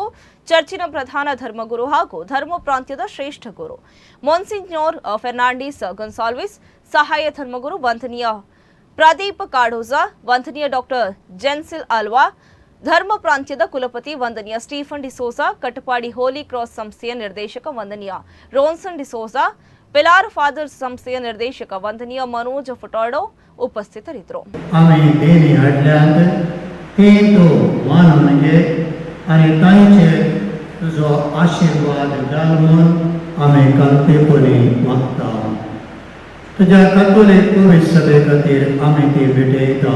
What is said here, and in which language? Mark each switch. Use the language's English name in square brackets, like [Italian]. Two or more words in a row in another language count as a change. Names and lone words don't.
[Kannada] ಚರ್ಚಿನ ಪ್ರಧಾನ ಧರ್ಮಗುರು ಹಾಗೂ ಧರ್ಮ ಪ್ರಾಂತ್ಯದ ಶ್ರೇಷ್ಠ ಗುರು ಮೊನ್ಸಿಗ್ನೋರ್ ಫೆರ್ನಾಂಡಿಸ್ ಗೊನ್ಸಾಲ್ವಿಸ್, ಸಹಾಯ ಧರ್ಮಗುರು ವಂದನೀಯ ಪ್ರದೀಪ್ ಕಾಡೋಜಾ, ವಂದನೀಯ ಡಾಕ್ಟರ್ ಜೆನ್ಸಿಲ್ ಅಲ್ವಾ, ಧರ್ಮ ಪ್ರಾಂತ್ಯದ ಕುಲಪತಿ ವಂದನೀಯ ಸ್ಟೀಫನ್ ಡಿಸೋಜಾ, ಕಟಪಾಡಿ ಹೋಲಿ ಕ್ರಾಸ್ ಸಂಸ್ಥೆಯ ನಿರ್ದೇಶಕ ವಂದನೀಯ ರೋನ್ಸನ್ ಡಿಸೋಜಾ, ಪಿಲಾರ್ ಫಾದರ್ಸ್ ಸಂಸ್ಥೆಯ ನಿರ್ದೇಶಕ ವಂದನೀಯ ಮನೋಜ್ ಫುಟಾಡೋ ಉಪಸ್ಥಿತರಿದ್ದರು. [Konkani] तुझो आशीर्वाद घालून आमी कल्पेपणी मागता. तुज्या कतोलीक पवित्र सभे खातीर आमी ती भेटयता.